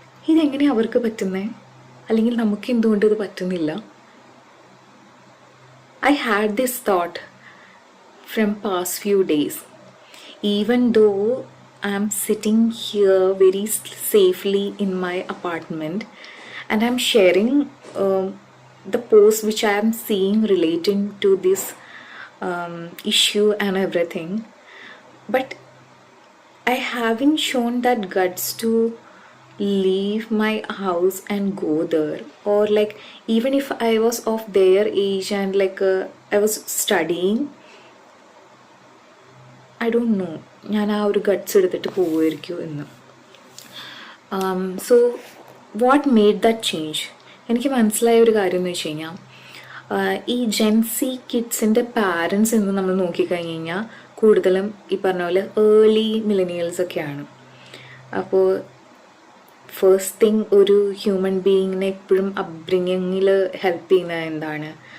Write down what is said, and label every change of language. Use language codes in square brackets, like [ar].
[ml] ഇതെങ്ങനെയാണ് അവർക്ക് പറ്റുന്നത്? അല്ലെങ്കിൽ നമുക്ക് എന്തുകൊണ്ട് ഇത് പറ്റുന്നില്ല? [en] I had this thought from past few days. Even though I'm sitting here very safely in my apartment and I'm sharing the posts which I am seeing relating to this issue and everything, but I haven't shown that guts to leave my house and go there. Or like even if I was of their age and like I was studying, I don't know, [ml] ഞാൻ ആ ഒരു guts എടുത്തിട്ട് പോവുമായിരിക്കും എന്ന്. [en] So what made that change? [ml] എനിക്ക് മനസ്സിലായ ഒരു കാര്യം എന്ന് വെച്ച് കഴിഞ്ഞാൽ, ഈ ജെൻസി കിഡ്സിൻ്റെ പാരൻസ് എന്ന് നമ്മൾ നോക്കിക്കഴിഞ്ഞ് കഴിഞ്ഞാൽ കൂടുതലും ഈ പറഞ്ഞ പോലെ ഏർലി മില്ലനിയൽസൊക്കെയാണ്. അപ്പോൾ ഫസ്റ്റ് തിങ് ഒരു ഹ്യൂമൻ ബീയിങ്ങിനെ എപ്പോഴും അപ്ബ്രിങ്ങിങ്ങിൽ ഹെൽപ്പ് ചെയ്യുന്നത് എന്താണ്?